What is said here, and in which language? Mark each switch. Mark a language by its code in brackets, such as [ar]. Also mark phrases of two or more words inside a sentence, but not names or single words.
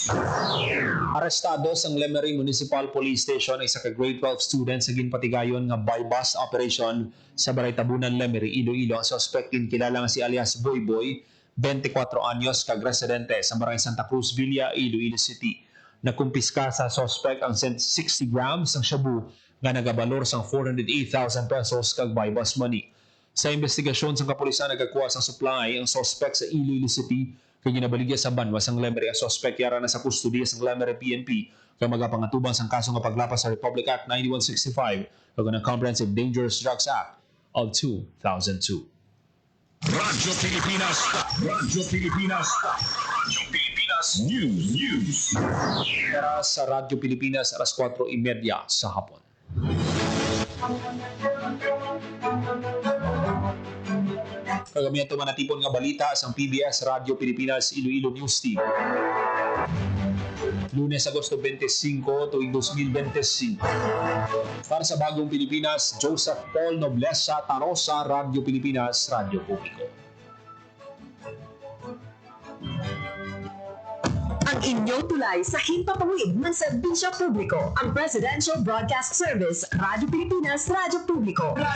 [hil] Arestado sang Lemery Municipal Police Station ay isa ka [en] grade 12 student [hil] sa ginpatigayon nga [en] buy-bus operation [hil] sa Balay Tabunan, Lemery, Iloilo. Ang suspect kilala nga si alias Boy Boy, 24 anyos, kag residente sa Barangay Santa Cruz Villa, Iloilo City. Nakumpiska sa suspect ang 60 grams ng shabu nga nagabalor sang 408,000 pesos kag [en] buy-bus money. [hil] Sa investigasyon sang kapulisan nagakuha sang supply ang suspect sa Iloilo City kay ginabaligya sa Banwa sang Lemery. Ang suspect yara na sa kustodiya sang Lemery PNP kay magapangatubang sang kaso nga paglapas sa Republic Act 9165 ug ang Comprehensive Dangerous Drugs Act of 2002. Radyo Pilipinas News. Para sa Radyo Pilipinas, alas 4:30 sa hapon. Kagamihan ito manatipon nga balita sa PBS Radio Pilipinas Iloilo News Team. Lunes, Agosto 25, [tl] tuwing 2025. Para sa Bagong Pilipinas, Joseph Paul Noblesa Tarosa, Radio Pilipinas, Radio Publiko. Ang inyong tulay sa himpapawid ng serbisyo publiko, ang Presidential Broadcast Service, Radyo Pilipinas, Radyo Publiko.